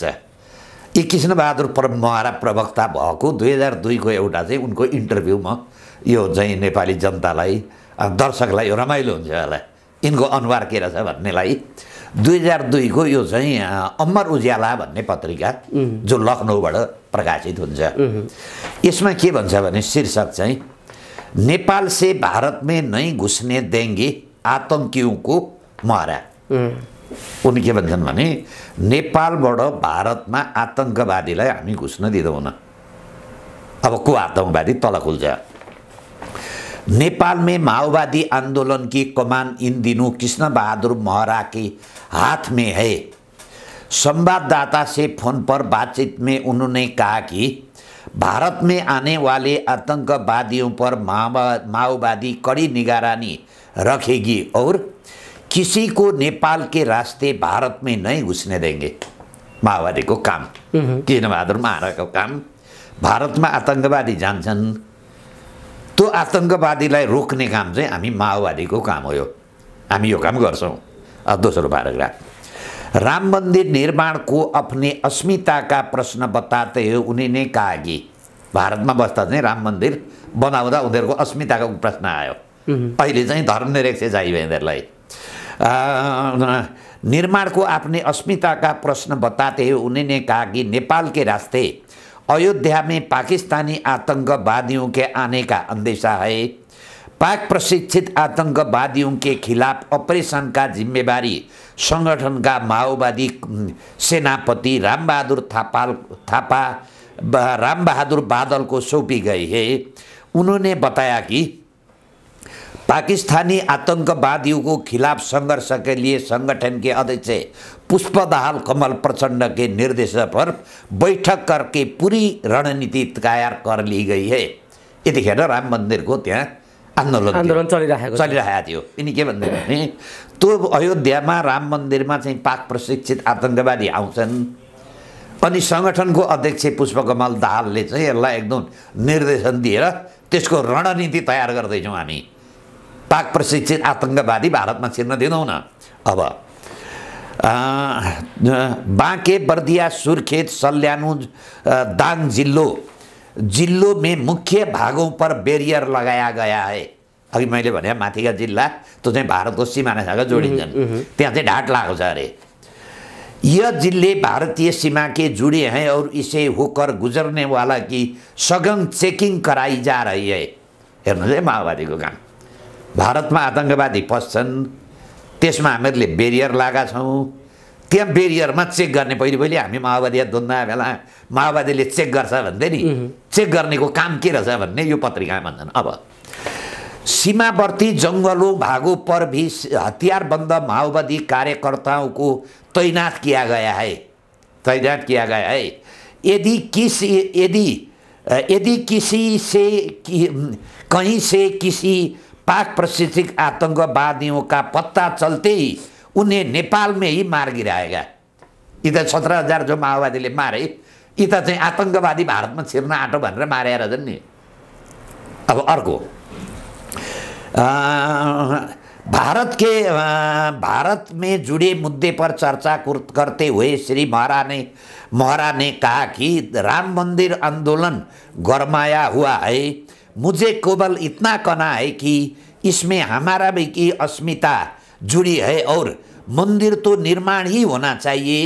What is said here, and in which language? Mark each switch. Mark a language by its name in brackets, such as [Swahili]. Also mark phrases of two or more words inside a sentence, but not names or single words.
[Nepali] यी कृष्णबहादुर महरा प्रवक्ता भएको 2002 को एउटा चाहिँ उनको इन्टरभ्यूमा यो चाहिँ नेपाली जनतालाई दर्शकलाई यो रमाइलो हुन्छ होला यिनको अनुहार के रहेछ भन्नेलाई। 2002 को यो चाहिँ अमर उज्याला भन्ने पत्रिका जो लखनऊबाट प्रकाशित हुन्छ, यसमा के भन्छ भने शीर्षक चाहिँ [Hindi] नेपाल से भारत में नहीं घुसने देंगे आतंकियों को मारा। [Nepali] उनी के भन्छन् भने नेपालबाट भारतमा आतंकवादीलाई हामी घुस्न दिँदैनौँ। अब को आतंकवादी तल खुल्छ। [Hindi] नेपाल में माओवादी आंदोलन की कमान इन दिनों कृष्ण बहादुर महरा के हाथ में है। संवाददाता से फोन पर बातचीत में उन्होंने कहा कि भारत में आने वाले आतंकवादियों पर माओवादी कड़ी निगरानी रखेगी और किसी को नेपाल के रास्ते भारत में नहीं घुसने देंगे। [Nepali] माओवादी को काम, कृष्ण बहादुर महरा को काम, [Hindi] भारत में [Nepali] आतंकवादी जान्छन् तो आतंकवादीलाई रोक्ने काम चाहिँ हामी माओवादीको काम हो। यो हामी यो काम गर्छौँ। दोस्रो पैराग्राफ, [Hindi] राम मंदिर निर्माण को अपने अस्मिता का प्रश्न बताते हुए उन्होंने कहा कि [Nepali] भारत में बस्दा चाहिँ राम मंदिर बनाउँदा उनीहरूको अस्मिताको प्रश्न आयो। अहिले चाहिँ धर्मनिरपेक्ष चाहियो यिनीहरूलाई। [Hindi] निर्माण को अपने अस्मिता का प्रश्न बताते हुए उन्होंने कहा कि नेपाल के रास्ते अयोध्या में पाकिस्तानी आतंकवादियों के आने का अंदेशा है। पाक प्रशिक्षित आतंकवादियों के खिलाफ ऑपरेशन का जिम्मेदारी संगठन का माओवादी सेनापति राम बहादुर बादल को सौंपी गई है। उन्होंने बताया कि पाकिस्तानी आतंकवादियों को खिलाफ संघर्ष के लिए संगठन के अध्यक्ष पुष्पदहाल कमल प्रचंड के निर्देश पर बैठक करके पूरी रणनीति तैयार कर ली गई है। [Nepali] यतिखेर राम मंदिर को त्यहाँ आन्दोलन चलिरहेको थियो। यिनी के भन्दै भने त्यो अयोध्यामा राम मन्दिरमा चाहिँ पाक प्रशिक्षित आतंकवादी आउँछन् अनि संगठनको अध्यक्ष पुष्पकमल दाहालले चाहिँ यसलाई एकदम निर्देशन दिएर त्यसको रणनीति तयार गर्दैछौँ हामी। पाक प्रशिक्षित आतंकवादी भारतमा छिर्न दिँदैनौँ न। [Hindi] अब बाँके बर्दिया सुर्खेत सल्यानु दाङ जिल्लों में मुख्य भागों पर बैरियर लगाया गया है। [Nepali] अघि मैले भने माथिका जिल्ला त्यो चाहिँ भारतको सीमानासँग जोडिन्छन्, त्यहाँ चाहिँ ढाट लागेको छ अरे। [Hindi] यह जिले भारतीय सीमा के जुड़े हैं और इसे होकर गुजरने वाला की सघन चेकिंग कराई जा रही है। [Nepali] हेर्नुहोस् है, माओवादीको काम। भारतमा आतंकवादी पस्छन्, त्यसमा हामीहरूले बैरियर लगाएका छौँ। त्यहाँ बैरियरमा चेक गर्ने पहिले हामी माओवादी द्वन्द्व बेला माओवादीले चेक गर्छ भन्दै नि, चेक गर्नेको काम के रहेछ भन्ने यो पत्रिकामा भन्छन्। [Hindi] अब सीमावर्ती जंगलों भागों पर भी हथियारबंद माओवादी कार्यकर्ताओं को तैनात किया गया है। यदि किसी से कहीं से किसी पाक प्रशिक्षित आतंकवादियों का पत्ता चलते ही उन्हें नेपाल में ही मार गिराएगा। [Nepali] इधर 17,000 जो माओवादीले मारे, इता चाहिँ आतंकवादी भारतमा छिर्न आँटो भनेर मारे रहेछन् नि। अब अर्को, [Hindi] भारत में जुड़े मुद्दे पर चर्चा करते हुए श्री महरा ने कहा कि राम मंदिर आंदोलन गरमाया हुआ है। मुझे केवल इतना कहना है कि इसमें हमारा भी की अस्मिता जुड़ी है और मंदिर तो निर्माण ही होना चाहिए।